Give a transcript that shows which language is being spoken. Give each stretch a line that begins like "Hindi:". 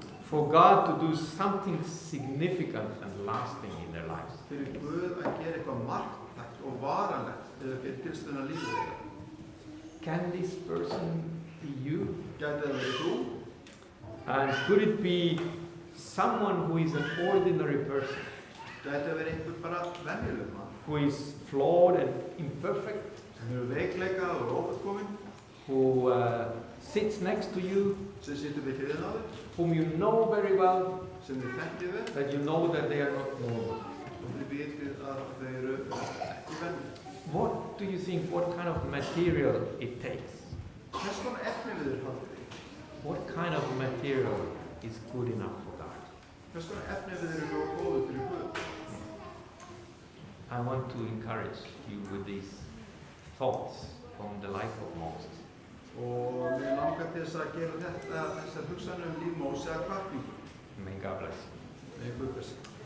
English: for God to do something significant and lasting in their lives?
Icelandic: Fyrir Guð að gera eitthvað marktækt og varanlegt fyrir tilstöðuna lífið þeirra.
English: Can this person be you?
Icelandic: Gæti það verið þú?
English: And could it be someone who is an ordinary person?
Icelandic: Gæti það verið einhver bara venjulegur maður?
English: Who is flawed and imperfect?
Icelandic: Sem eru veikleika og ófullkominn?
English: Who sits next to you?
Icelandic: Sem situr við hliðina á þér?
English: Whom you know very well?
Icelandic: Sem þið þekkið vel?
English: That you know that they are not normal?
Icelandic: Og þið vitið að þau eru ekki venjuleg.
English: What do you think, what kind of material it takes?
Icelandic: Hvers konar efniviður haldið þið?
English: What kind of material is good enough for God?
Icelandic: Hvers konar efniviður eru nógu góður fyrir Guð?
English: I want to encourage you with these thoughts from the life of Moses.
Icelandic: Og mér langar til þess að gera þessar hugsanir líf Móse að hvatningu.
English: May God bless you. May Guð bless you.